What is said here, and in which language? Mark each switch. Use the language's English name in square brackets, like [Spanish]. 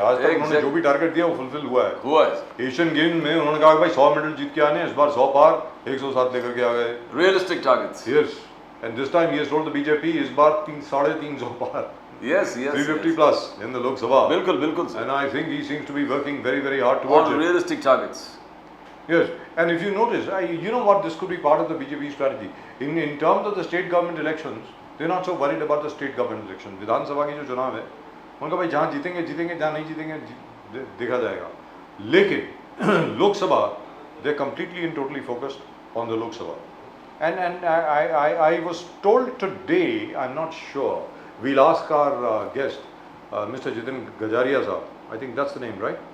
[Hindi] आज तक उन्होंने जो भी टारगेट दिया वो फुलफिल हुआ है। एशियन गेम में उन्होंने कहा भाई 100 मेडल जीत के आने, इस बार 100 पार 107 लेकर के आ गए। [English] Realistic targets. Yes, and this time he has told the BJP [Hindi] इस बार 350 पार। [English] Yes yes, 350 plus in the Lok Sabha. [Hindi] बिल्कुल बिल्कुल sir. [English] And I think he seems to be working very hard towards it. Realistic targets. Yes, and if you notice, you know what, this could be part of the BJP strategy. In terms of the state government elections, they're not so worried about the state government election. [Hindi] विधानसभा की जो चुनाव है, उनका भाई जहाँ जीतेंगे जीतेंगे, जहाँ नहीं जीतेंगे देखा जाएगा। [English] लेकिन Lok Sabha, they're completely and totally focused on the Lok Sabha. And I was told today, I'm not sure. We'll ask our guest, Mr. Jitin Gajaria sahab. I think that's the name, right?